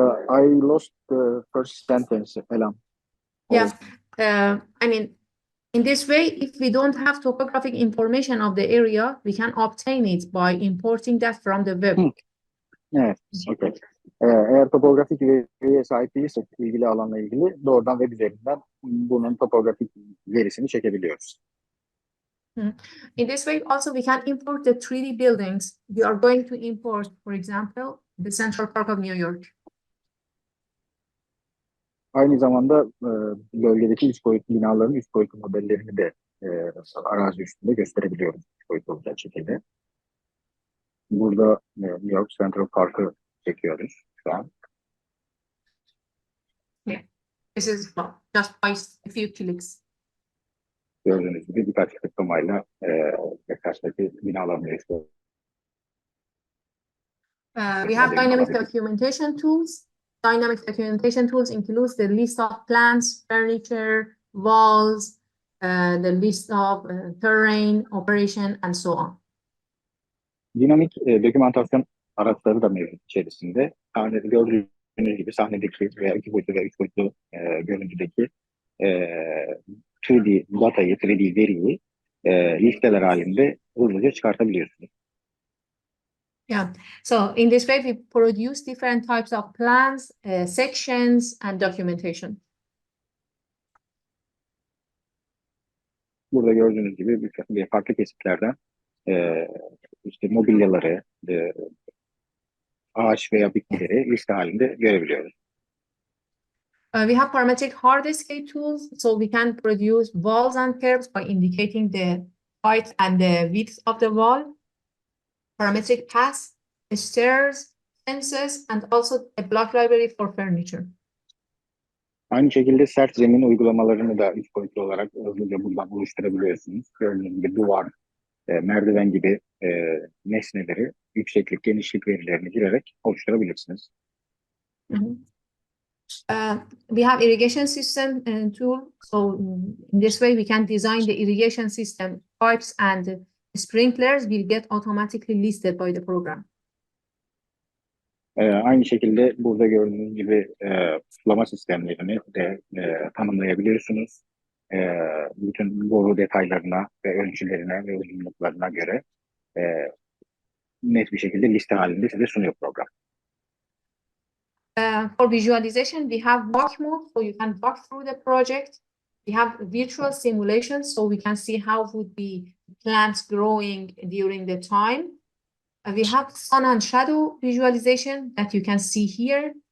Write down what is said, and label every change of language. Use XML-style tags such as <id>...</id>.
<en>I lost the first sentence, Elam. Yeah. I mean, in this way, if we don't have topographic information of the area, we can obtain it by importing that from the web.</en> <tr>Evet, okay. Eğer topografik veriye sahip değilsek ilgili alanla ilgili doğrudan web üzerinden bunun topografik verisini çekebiliyoruz.</tr> <en>In this way, also we can import the 3D buildings. We are going to import, for example, the Central Park of New York.</en> <tr>Aynı zamanda bölgedeki 3 boyutlu binaların 3 boyutlu modellerini de arazi üstünde gösterebiliyoruz 3 boyutlu olacak şekilde. Burada New York Central Park'ı çekiyoruz şu an.</tr> <en>Yeah, this is just by a few clicks.</en> <tr>Gördüğünüz gibi birkaç tıklamayla karşıdaki binaların gösteriyoruz.</tr> <en>We have dynamic documentation tools. Dynamic documentation tools includes the list of plants, furniture, walls, the list of terrain, operation, and so on.</en> <tr>Dinamik dokümantasyon araçları da mevcut içerisinde. Gördüğünüz gibi sahnedeki veya 2 boyutlu ve 3 boyutlu görüntüdeki 3D datayı, 3D veriyi listeler halinde hızlıca çıkartabiliyorsunuz.</tr> <en>Yeah, so in this way, we produce different types of plans, sections, and documentation.</en> <tr>Burada gördüğünüz gibi bir farklı kesitlerden işte mobilyaları, ağaç veya bitkileri liste halinde görebiliyoruz.</tr> <en>We have parametric hardscape tools, so we can produce walls and curves by indicating the height and the width of the wall. Parametric paths, stairs, fences, and also a block library for furniture.</en> <tr>Aynı şekilde sert zemin uygulamalarını da 3 boyutlu olarak hızlıca buradan oluşturabiliyorsunuz. Gördüğünüz gibi duvar, merdiven gibi nesneleri yükseklik, genişlik verilerini girerek oluşturabilirsiniz.</tr> <en>We have irrigation system tool. So in this way, we can design the irrigation system. Pipes and sprinklers will get automatically listed by the program.</en> <tr>Aynı şekilde burada gördüğünüz gibi sulama sistemlerini de tanımlayabiliyorsunuz. Bütün boru detaylarına ve ölçülerine ve uzunluklarına göre net bir şekilde liste halinde size sunuyor program.</tr> <en>For visualization, we have walk mode, so you can walk through the project. We have virtual simulations, so we can see how would be plants growing during the time. We have sun and shadow visualization that you can see here.</en>